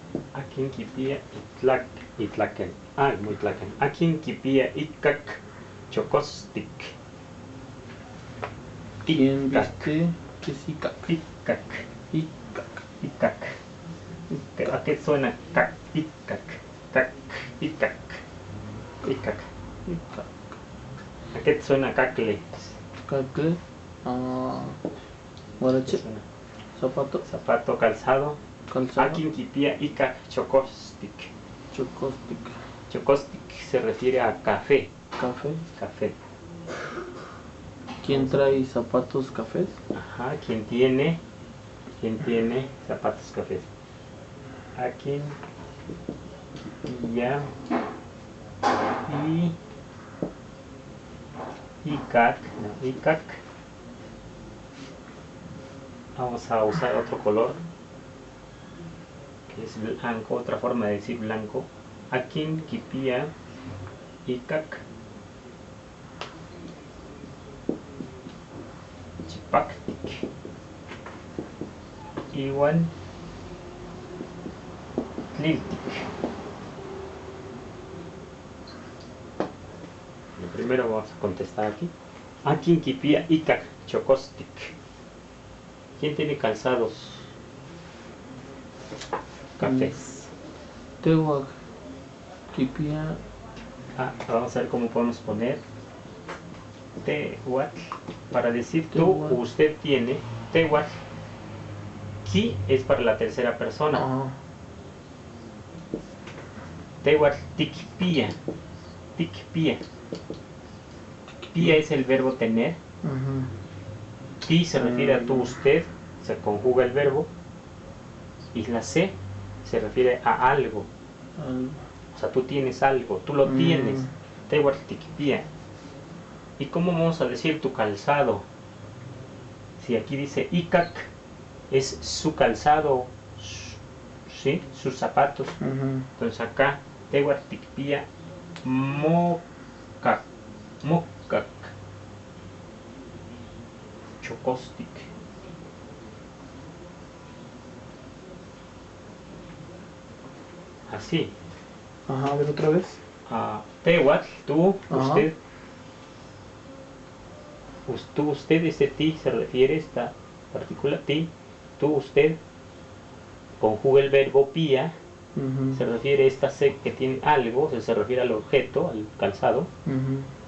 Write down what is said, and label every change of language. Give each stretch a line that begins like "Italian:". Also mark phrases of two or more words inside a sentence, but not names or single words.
Nahuatl languages: Akin kipia itlaken. Muy tlaken. Akin kipia ikak chocostic.
Spanish: ¿Quién viste que es Ikak?
Nahuatl languages: Ikak. Ikak. Ikak.
Spanish: ¿A qué suena
Nahuatl languages: kak? Ikak. Kak. Ikak. Ikak. Ikak.
Spanish: ¿A qué suena kakle?
Nahuatl languages: Kakle. Guarache.
Spanish: Zapato. Zapato, calzado. Calzado.
Nahuatl languages: Akin kipia ikak chocostic. Chocostic.
Spanish: Chocostic se refiere a café. Café. Café. ¿Quién trae zapatos cafés? Ajá, ¿quién tiene zapatos cafés?
Nahuatl languages: Akin kipia ikak.
Spanish: Vamos a usar otro color que es blanco, otra forma de decir blanco.
Nahuatl languages: Akin kipia ikak chipaktik. Iwan tliltik.
Spanish: Lo primero vamos a contestar aquí.
Nahuatl languages: Akin kipia ikak chocostic.
Spanish: ¿Quién tiene calzados cafés?
Nahuatl languages: Tewak kipia.
Spanish: Vamos a ver cómo podemos poner tewatl para decir tú,
Nahuatl languages: Tewatl.
Spanish: usted tiene. Tewatl. Ki es para la tercera persona.
Nahuatl languages: Tewatl tikpia.
Spanish: Tikpia. Pia es el verbo tener. Ti se refiere a tú, usted, se conjuga el verbo. Y la C se refiere a algo. O sea, tú tienes algo, tú lo tienes. Tewatl tikpia. ¿Y cómo vamos a decir tu calzado? Si aquí dice ikak, es su calzado, ¿sí? Sus zapatos. Entonces acá,
Nahuatl languages: tewatl tikpia mokak. Mokak. Chocostic.
Spanish: Así. A ver otra vez.
Nahuatl languages: Tewatl, tú,
Spanish: Ajá. usted, ese ti se refiere a esta partícula, ti, tú, usted, conjuga el verbo pia, se refiere a esta C que tiene algo, se refiere al objeto, al calzado.